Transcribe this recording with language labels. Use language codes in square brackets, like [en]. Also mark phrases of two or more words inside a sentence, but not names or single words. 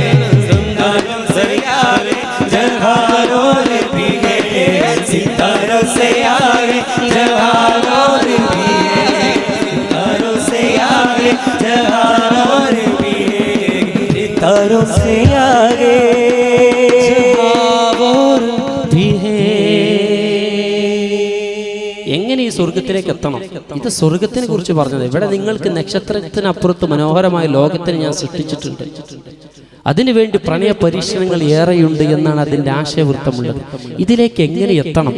[hi] सितारों से आगे जहां और भी है, सितारों से आगे जहां और भी है, सितारों से आगे जहां और भी है। [ml] എങ്ങനെ ഈ സ്വർഗത്തിലേക്ക് എത്തണം? ഇത് സ്വർഗത്തിനെ കുറിച്ച് പറഞ്ഞത്. ഇവിടെ നിങ്ങൾക്ക് നക്ഷത്രത്തിനപ്പുറത്ത് മനോഹരമായ ലോകത്തിനെ ഞാൻ സൃഷ്ടിച്ചിട്ടുണ്ട്. അതിനുവേണ്ടി പ്രണയ പരീക്ഷണങ്ങൾ ഏറെയുണ്ട് എന്നാണ് അതിൻ്റെ ആശയവൃത്തമുള്ളത്. ഇതിലേക്ക് എങ്ങനെ എത്തണം?